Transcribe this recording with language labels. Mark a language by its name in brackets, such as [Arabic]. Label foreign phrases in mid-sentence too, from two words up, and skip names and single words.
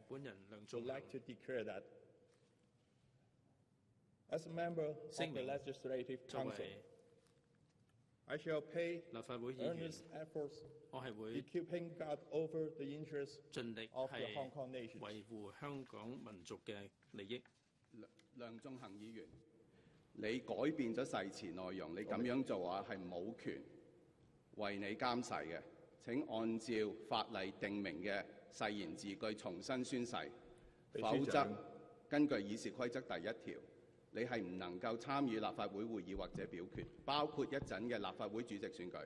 [Cantonese] 本人梁 [English] would [Cantonese] 頌 [English] like to [Cantonese] 恆 [English] declare that as a member of the [Cantonese] 聲明 [English] Legislative [Cantonese] 作 [English] Council, [Cantonese] 為 [English] I shall pay [Cantonese] 立法會議員， [English] earnest efforts [Cantonese] 我係 [English] in [Cantonese] 會 [English] keeping guard over the interests [Cantonese] 盡力 [English] of the [Cantonese] 係 [English] Hong Kong nation. [Cantonese] 維護香港民族嘅利益。梁頌恆議員，你改變咗誓詞內容，你咁樣做係冇權為你監誓嘅。請按照法例定明嘅誓言字句重新宣誓，否則根據議事規則第1條，你係唔能夠參與立法會會議或者表決，包括一陣嘅立法會主席選舉。